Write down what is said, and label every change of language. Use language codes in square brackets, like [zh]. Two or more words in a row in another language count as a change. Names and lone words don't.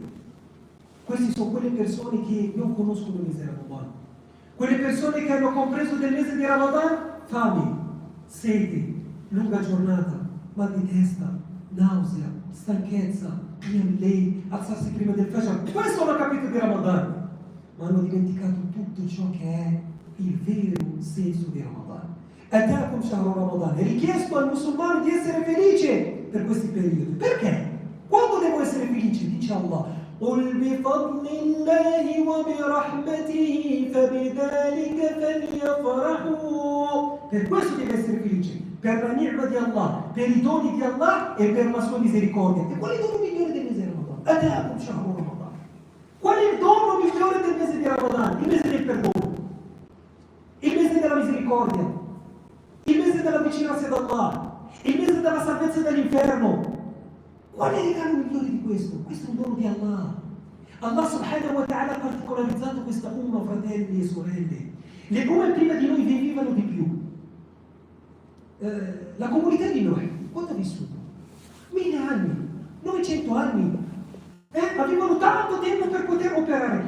[it] Queste sono quelle persone che non conoscono il mese di Ramadan, quelle persone che hanno compreso del mese di Ramadan fame, sete, lunga giornata, mal di testa, nausea, stanchezza, lei, alzarsi prima del Fajr. Questo hanno capito di Ramadan, ma hanno dimenticato tutto ciò che è il vero senso di Ramadan. [ar] أتاكم شهر رمضان. [it] È richiesto al musulmano di essere felice per questi periodi. Perché? Quando devo essere felice? Dice Allah: [ar] قل بفضل الله وبرحمته فبذلك فليفرحوا. [it] Per questo devi essere felice, per la ni'ma di Allah, per i doni di Allah e per la sua misericordia. E qual è il dono migliore del mese di Ramadan? [ar] أتاكم شهر رمضان. [it] Qual è il dono migliore del mese di Ramadan? Il mese del perdono, il mese della misericordia, il mese della vicinanza ad Allah, il mese della salvezza dall'inferno. Qual è il regalo migliore di questo? Questo è un dono di Allah. Allah [ar] سبحانه وتعالى [it] ha particolarizzato questa umma, fratelli e sorelle. Le umme prima di noi vivevano di più. La comunità di Noè, quanto ha vissuto? 1000 anni, 900 anni. Avevano tanto tempo per poter operare.